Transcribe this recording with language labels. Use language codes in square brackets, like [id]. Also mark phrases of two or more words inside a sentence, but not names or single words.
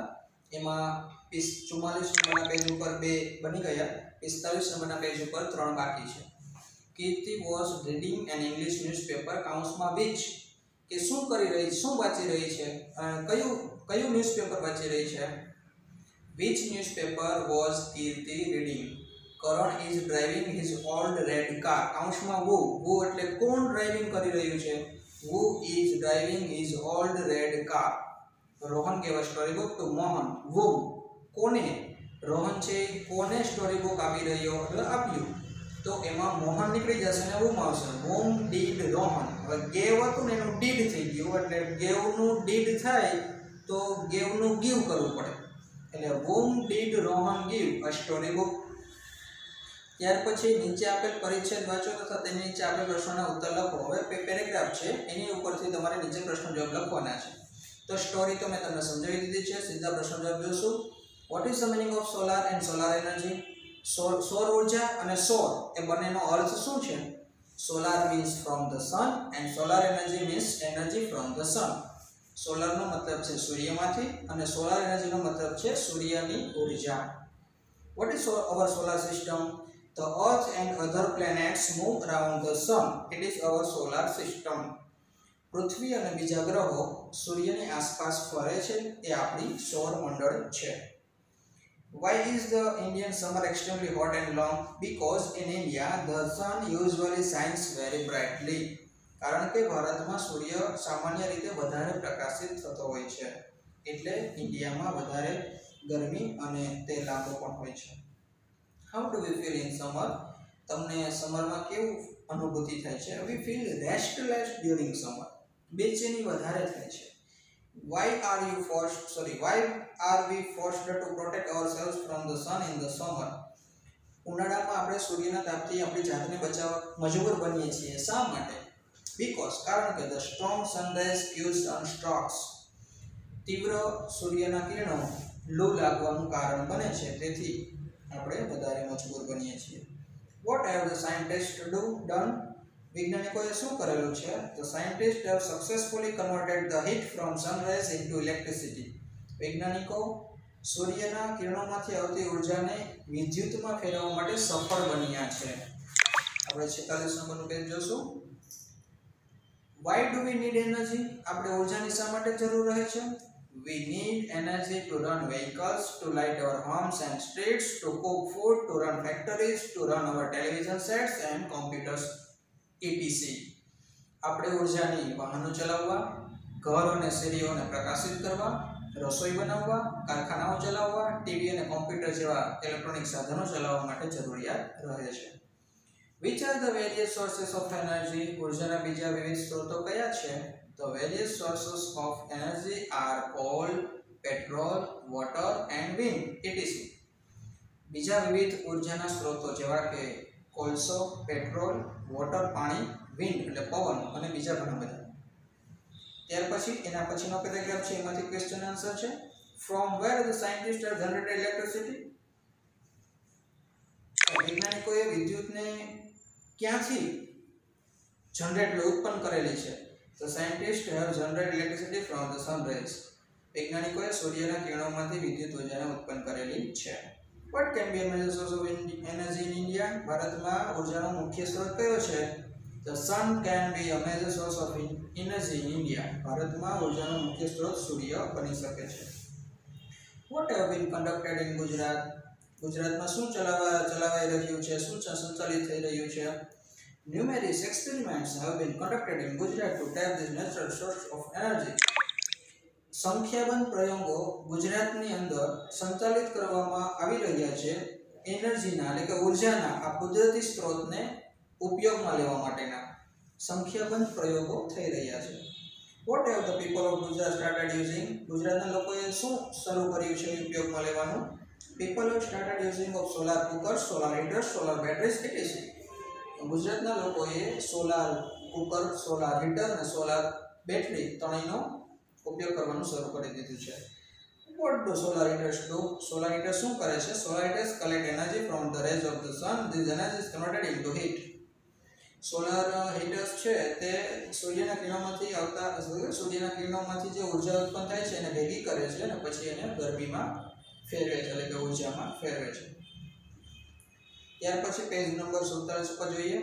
[gu] એમાં 44 નંબરના પેજ ઉપર 2 બની ગયા, 45 નંબરના પેજ ઉપર 3 બાકી છે. કીર્તિ [en] was reading an English newspaper [gu] કાઉન્સમાં which કે શું કરી રહી, શું વાંચી રહી છે, કયું ન્યૂઝપેપર વાંચી રહી છે. [en] Which newspaper was Kirti reading? Karan is driving his old red car. [gu] કાઉન્સમાં who એટલે કોણ ડ્રાઇવિંગ કરી રહ્યું છે. [en] Who is driving his old red car? [gu] રોહન કેવા સ્ટોરી બુક તો મોહન. whom કોને, રોહન છે કોને સ્ટોરી બુક આપી રહ્યો એટલે આપ્યું, તો એમાં મોહન નીકળી જશે ને whom આવશે. [en] whom did [gu] રોહન. હવે gave હતું ને એનું did થઈ ગયું, એટલે gave નું did થાય તો gave નું give કરવું પડે, એટલે [en] whom did [gu] રોહન [en] give a story book. [gu] ત્યાર પછી નીચે આપેલ પરિચ્છેદ વાંચો તથા તેની નીચે આપેલ પ્રશ્નોના ઉત્તર લખો. હવે પેરેગ્રાફ છે એની ઉપરથી તમારે નીચે પ્રશ્ન જવાબ લખવાના છે. તો સ્ટોરી તો મેં તમને સમજાવી દીધી છે, સીધા પ્રશ્ન જવાબ જોશું. [en] What is the meaning of solar and solar energy? [gu] સૌર ઉર્જા અને સૌર એ બંનેનો અર્થ શું છે? [en] Solar means from the sun and solar energy means energy from the sun. [gu] સોલાર નો મતલબ છે સૂર્યમાંથી અને [en] solar energy [gu] નો મતલબ છે સૂર્યની ઉર્જા. [en] What is our solar system? The earth and other planets move around the sun. It is our solar system. [gu] પૃથ્વી અને બીજા ગ્રહો સૂર્યની આસપાસ ફરે છે, એ આપણી સૌર મંડળ છે. [en] Why is the Indian summer extremely hot and long? Because in India the sun usually shines very brightly. [gu] કારણ કે ભારતમાં સૂર્ય સામાન્ય રીતે વધારે પ્રકાશિત થતો હોય છે, એટલે ઇન્ડિયામાં વધારે ગરમી અને તે લાંબો પણ હોય છે. [en] How do we feel in summer? [gu] તમને સમરમાં કેવું અનુભૂતિ થાય છે? [en] We feel restless during summer. [gu] બેચેની વધારે થાય છે. [en] Why are we forced to protect ourselves from the sun in the summer? [gu] ઉનાળામાં આપણે સૂર્યના તાપથી આપણી જાતને બચાવવા મજબૂર બનીએ છીએ. શા માટે? [en] Because [gu] કારણ કે [en] the strong sun rays kills sunstrokes. [gu] તીવ્ર સૂર્યના કિરણો લૂ લાગવાનું કારણ બને છે, તેથી આપણે વધારે મજબૂર બનીએ છીએ. [en] What have the scientists done? [gu] વૈજ્ઞાનિકોએ શું કરેલું છે? [en] The scientists have successfully converted the heat from sun rays into electricity. [gu] વૈજ્ઞાનિકો સૂર્યના કિરણોમાંથી આવતી ઉર્જાને વિદ્યુતમાં ફેરવવા માટે સફળ બન્યા છે. આપણે 46 નંબરનું પેજ જોશું. [en] Why do we need energy? [gu] આપણે ઉર્જાની શા માટે જરૂર રહે છે? [en] We need energy to run vehicles, to light our homes and streets, to cook food, to run factories, to run our television sets and computers, etc. [gu] આપણે ઉર્જાની વાહનો ચલાવવા, ઘર અને શેરીઓને પ્રકાશિત કરવા, રસોઈ બનાવવા, કારખાનાઓ ચલાવવા, ટીવી અને કોમ્પ્યુટર જેવા ઇલેક્ટ્રોનિક સાધનો ચલાવવા માટે જરૂરિયાત રહે છે. [en] Which are the various sources of energy? [gu] ઉર્જાના બીજા વિવિધ સ્ત્રોતો કયા છે? [en] The various sources of energy are coal, petrol, water and wind, etc. [gu] બીજા વિવિધ ઉર્જાના સ્ત્રોતો જેવા કે કોલસો, પેટ્રોલ, વોટર પાણી, વિન્ડ એટલે પવન અને બીજા ઘણા બધા. ત્યાર પછી એના પછીનો પેરેગ્રાફ છે, એમાંથી [en] question answer [gu] છે. [en] From where the scientists have generated electricity? [gu] વૈજ્ઞાનિકોએ વિદ્યુતને ક્યાંથી જનરેટ ઉત્પન્ન કરેલી છે? [en] The scientists have generated electricity from the sun rays. [gu] વૈજ્ઞાનિકોએ સૂર્યના કિરણોમાંથી વિદ્યુત ઉર્જાને ઉત્પન્ન કરેલી છે. [en] What can be a major source of energy in India? [gu] ભારતમાં ઉર્જાનો મુખ્ય સ્ત્રોત કયો છે? [en] The sun can be a major source of energy in India. [gu] ભારતમાં ઉર્જાનો મુખ્ય સ્ત્રોત સૂર્ય બની શકે છે. [en] What have been conducted in Gujarat? [gu] ગુજરાતમાં શું ચલાવાઈ રહ્યું છે, શું સંચાલિત થઈ રહ્યું છે? [en] Numerous experiments have been conducted in Gujarat to tap this natural source of energy. [gu] સંખ્યાબંધ પ્રયોગો ગુજરાતની અંદર સંચાલિત કરવામાં આવી રહ્યા છે એનર્જીના એટલે કે ઉર્જાના આ કુદરતી સ્ત્રોતને ઉપયોગમાં લેવા માટેના સંખ્યાબંધ પ્રયોગો થઈ રહ્યા છે. [en] What have the people of Gujarat started using? [gu] ગુજરાતના લોકોએ શું શરૂ કર્યું છે ઉપયોગમાં લેવાનું? [en] People have started using of solar cookers, solar heaters, solar batteries, etc. [gu] ગુજરાતના લોકોએ [en] solar cooker, solar heater [gu] અને [en] solar battery [gu] ત્રણેયનો ઉપયોગ કરવાનું શરૂ કરી દીધું છે. [en] What do solar heaters do? Solar heaters [gu] શું કરે છે? [en] Solar heaters collect energy from the rays of the sun. This energy is converted into heat. solar heaters [gu] છે તે સૂર્યના કિરણોમાંથી જે ઉર્જા ઉત્પન્ન થાય છે એને ભેગી કરે છે અને પછી એને ગરમીમાં ફેરવે છે, એટલે કે ઉર્જામાં ફેરવે છે. ત્યાર પછી પેજ નંબર 47 પર જોઈએ.